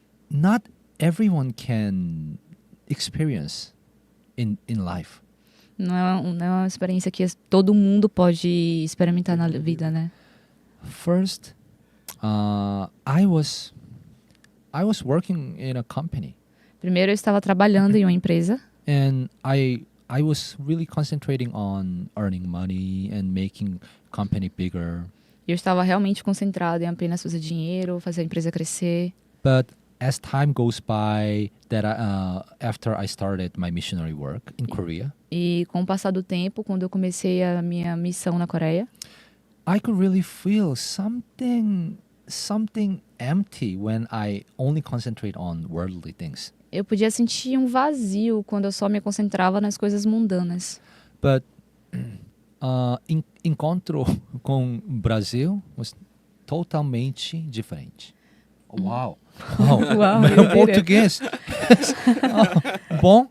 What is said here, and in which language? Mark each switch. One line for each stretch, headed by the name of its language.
English: Not everyone can experience in life.
Portuguese: Não é uma experiência que todo mundo pode experimentar na vida, né?
English: First, I was working in a company,
Portuguese: Primeiro eu estava trabalhando em uma empresa
English: and I was really concentrating on earning money and making company bigger.
Portuguese: e eu estava realmente concentrada em apenas fazer dinheiro, fazer a empresa crescer.
English: But as time goes by, after I started my missionary work in Korea,
Portuguese: E com o passar do tempo, quando eu comecei a minha missão na Coreia,
English: I could really feel something empty when I only concentrate on worldly things.
Portuguese: eu podia sentir um vazio quando eu só me concentrava nas coisas mundanas.
English: But
Portuguese: encontro com o Brasil
English: was
Portuguese: totalmente diferente. Wow. Uau, Meu eu português. Bom.